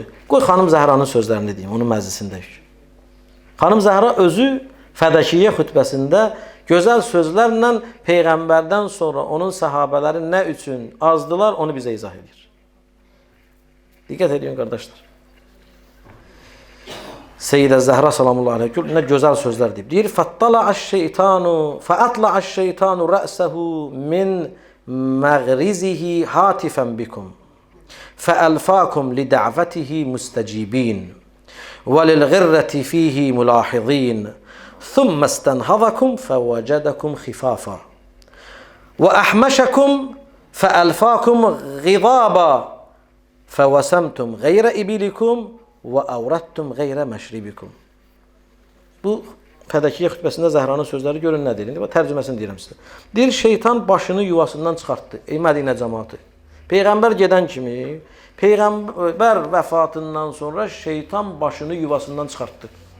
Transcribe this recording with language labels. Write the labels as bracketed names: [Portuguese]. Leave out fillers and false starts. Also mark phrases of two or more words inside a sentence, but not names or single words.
[Azerbaijani] Qoy xanım Zəhranın sözlərini deyim, onun məclisindəyik. Xanım Zəhra özü Fədəkiyyə xütbəsində gözəl sözlərlə Peyğəmbərdən sonra onun səhabələri nə üçün azdılar, onu bizə izah edir. Diqqət edin, qardaşlar. Seyyidə Zəhra [Arabic] سلام الله عليه [Azerbaijani] nə gözəl sözlər deyib. [Arabic] Deyir, فأطلع الشيطان رأسه من مغرزه هاتفا بكم. فألفاكم لدعوته مستجيبين وللغرة فيه ملاحظين ثم استنهضكم فوجدكم خفافا وأحمشكم فألفاكم غضابا فوسمتم غير إبلكم وأوردتم غير مشربكم. [Azerbaijani] Bu Fədəkiyyə xütbəsində Zəhranın sözləri görün nə deyir? Tərcüməsini deyirəm sizə. Deyir, şeytan başını yuvasından çıxartdı. Ey Mədinə cəmaatı. Peyğəmbər gedən kimi, Peyğəmbər vəfatından sonra şeytan başını yuvasından çıxartdı.